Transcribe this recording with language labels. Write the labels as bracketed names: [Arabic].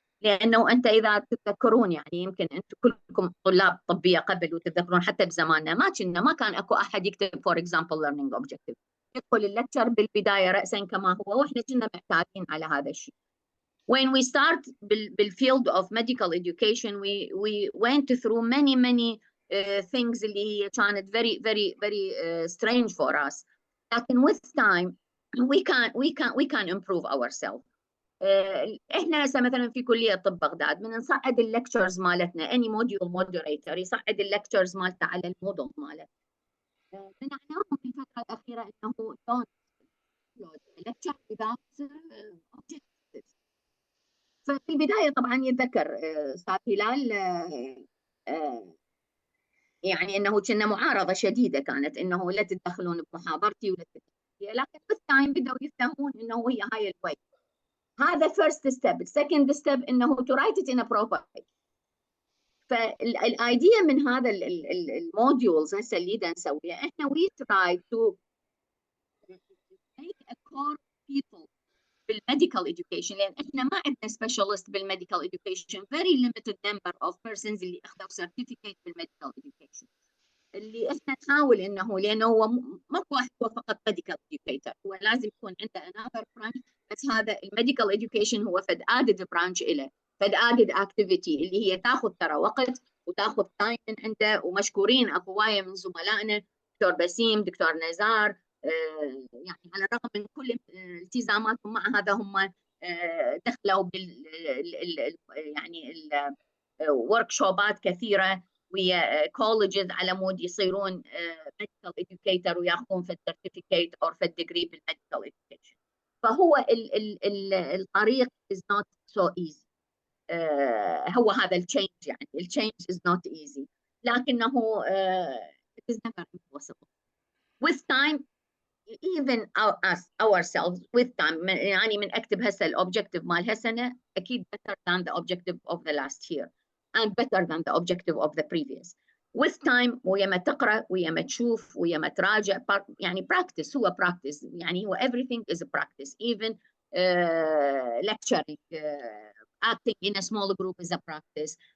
[Arabic] لأنه أنت إذا تتذكرون، يعني يمكن أنتم كلكم طلاب طبية قبل وتتذكرون حتى بزماننا ما كان أكو أحد يكتب [English] for example learning objective. [Arabic] يدخل اللكتشر بالبداية رأسا كما هو، وإحنا كنا محتاجين على هذا الشيء. [English] When we start بالfield of medical education, we went through many things [Arabic] اللي كانت [English] very strange for us. [Arabic] لكن [English] with time we can improve ourselves. [Arabic] احنا هسه مثلا في كليه طب بغداد من نصعد اللكتشرز مالتنا [English] any module moderator [Arabic] يصعد اللكتشرز مالته على الموديل مالته. منعناهم في الفتره الاخيره انه [English] don't upload lecture without objectives. [Arabic] ففي البدايه طبعا يتذكر استاذ هلال يعني انه كنا معارضه شديده كانت، انه لا تدخلون بمحاضرتي ولا تدخلون، لكن بالتايم بداوا يفهمون انه هي هاي الواي. هذا [English] first step. second step [Arabic] انه [English] to write it in a proper way. [Arabic] فالايديا من هذا الموديولز هسه اللي نسويها احنا [English] we try to make a core people [Arabic] بالميديكال education، لان احنا ما عندنا specialist بالميديكال education، [English] very limited number of persons [Arabic] اللي اخذوا certificate بالميديكال education. اللي احنا نحاول انه لانه هو ماكو واحد هو فقط ميديكال educator، هو لازم يكون عنده [English] another branch، [Arabic] بس هذا الميديكال education هو فد [English] added branch [Arabic] له، فد [English] added activity [Arabic] اللي هي تاخذ ترى وقت وتاخذ تايم من عنده. ومشكورين اكو هوايه من زملائنا، دكتور بسيم، دكتور نزار، يعني على الرغم من كل التزاماتهم مع هذا هم دخلوا بال يعني وركشوبات كثيره ويا كولجز على مود يصيرون medical educator وياخذون في السيرتيفيكيت او في الديجري بالميديكال education. فهو الطريق [English] is not so easy. هو هذا التشينج، يعني التشينج is not easy، [Arabic] لكنه [English] it is never impossible. With time, even us ourselves with time، [Arabic] يعني من اكتب هسه الاوبجكتيف مال هالسنه اكيد [English] better than the objective of the last year and better than the objective of the previous. With time، [Arabic] ويا ما تقرا ويا ما تشوف ويا ما تراجع، يعني practice، هو practice، يعني هو [English] everything is a practice. Even lecturing, acting in a small group is a practice.